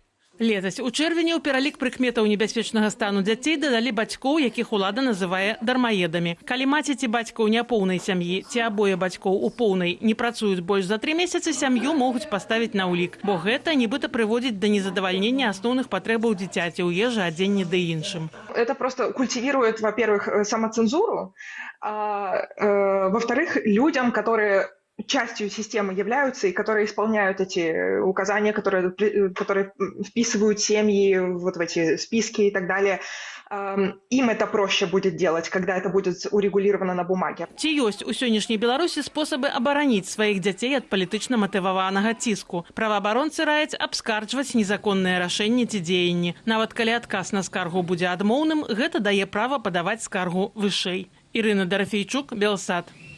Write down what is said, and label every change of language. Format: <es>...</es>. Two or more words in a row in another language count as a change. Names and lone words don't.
<be>Летась у чэрвені ў пералік прыкметаў небяспечнага стану дзяцей дадалі бацькоў, якіх улада называе дармаедамі. Калі маці ці бацька ў няпоўнай сям'і ці абое бацькоў у поўнай не працуюць больш за 3 месяцы, сям'ю могуць паставіць на ўлік, бо гэта нібыта прыводзіць да незадавальнення асноўных патрэбаў дзіцяці ў ежы, адзенні ды іншым.</be> <ru>Это просто культивирует, во-первых, самоцензуру, а во-вторых, людям, которые частью системы являются и которые исполняют эти указания, которые вписывают семьи вот в эти списки и так далее, им это проще будет делать, когда это будет урегулировано на бумаге.</ru> <be>Ці ёсць у сённяшняй Беларусі спосабы абараніць сваіх дзяцей ад палітычна матываванага ціску. Праваабаронцы раяць абскарджваць незаконныя рашэнні ці дзеянні. Нават калі адказ на скаргу будзе адмоўным, гэта дае права падаваць скаргу вышэй. Ірына Дарафійчук, Белсат.</be>